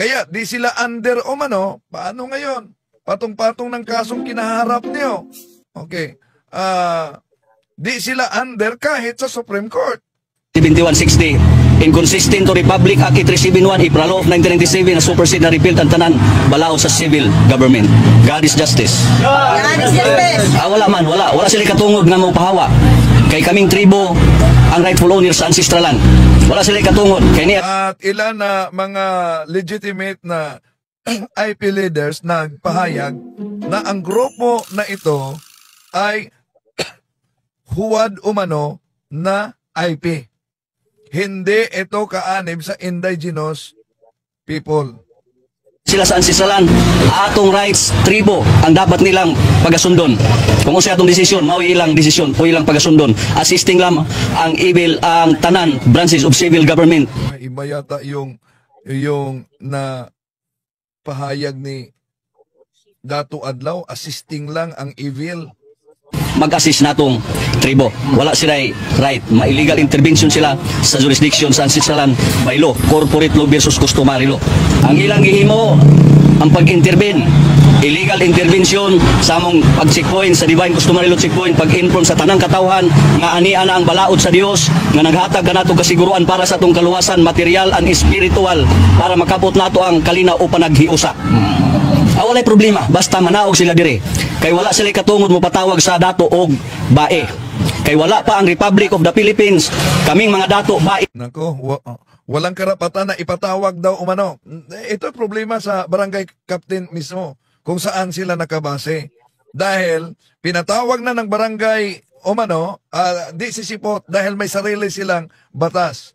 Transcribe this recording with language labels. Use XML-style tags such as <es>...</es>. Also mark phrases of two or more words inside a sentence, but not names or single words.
<tl>Kaya di sila under umano, paano ngayon? Patong-patong ng kasong kinaharap niyo. Okay. Di sila under kahit sa Supreme Court.</tl> <en>7160, inconsistent to Republic Act 8371, April of 1997 na supersede na repealed</en> <ceb>ang tanan balao sa</ceb> <en>civil government. God is justice.</en> <ceb>Wala man, wala sila katungod nga mong pahawa. Kay kaming tribo ang</ceb> <en>rightful owner</en> <ceb>sa</ceb> <en>ancestral land.</en> <ceb>Wala sila katungod. Kay niya.</ceb> <tl>At ilan na mga legitimate na</tl> <en>IP leaders</en> <tl>nagpahayag na ang grupo na ito ay huwad umano na IP. Hindi ito kaanib sa</tl> <en>indigenous people.</en> <ceb>Sila sa</ceb> <en>ancestral land,</en> <ceb>atong rights, tribo, ang dapat nilang pagasundon. Kung sa atong desisyon, mao ilang desisyon, o ilang pagasundon. Assisting lang ang ang tanan</ceb> <en>branches of civil government.</en> <tl>Iba yata yung na pahayag ni Dato Adlaw, assisting lang ang evil.</tl> <ceb>Mag-assist natong tribo. Wala sila right.</ceb> <en>Ma-illegal intervention sila sa jurisdiction sa ancestral land by law, corporate law versus customary law.</en> <ceb>Ang ilang gihimo, ang pag-intervene,</ceb> <en>illegal intervention</en> <ceb>sa among pag-checkpoint sa</ceb> <en>divine customary law checkpoint,</en> <ceb>pag-inform sa tanang katawhan nga ania na ang balaod sa Dios nga naghatag kanato kasiguruan para sa atong kaluwasan,</ceb> <en>material and spiritual,</en> <ceb>para makabot nato ang kalinaw o panaghiusa. Walay problema, basta manaog sila dire. Kay wala sila katungod mo patawag sa dato og bae. Kay wala pa ang Republic of the Philippines, kaming mga dato bae.</ceb> <tl>Nako, walang karapatan na ipatawag daw umano. Ito problema sa barangay captain mismo, kung saan sila nakabase. Dahil pinatawag na ng barangay umano, di sisipot dahil may sarili silang batas.</tl>